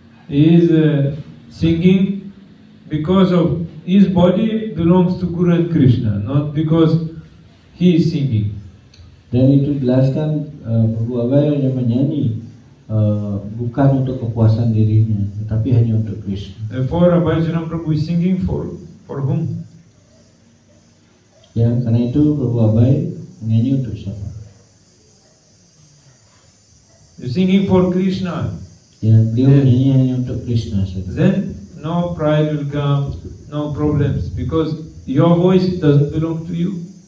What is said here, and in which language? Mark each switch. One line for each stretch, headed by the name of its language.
English: He is singing because of his body belongs to Guru and Krishna, not because he is singing.
Indonesian: Dan itu jelaskan Prabhu Abhay hanya menyanyi bukan untuk kepuasan dirinya, tetapi hanya untuk Krishna.
English: Therefore, Abhaycharan Prabhu is singing for whom?
Indonesian: Ya, karena itu Prabhu Abhay menyanyi untuk siapa?
English: You're singing for Krishna.
Indonesian: Ya, beliau
English: Yes.
Indonesian: menyanyi hanya untuk Krishna saja.
English: Then no pride will come, no problems, because your voice doesn't belong to you.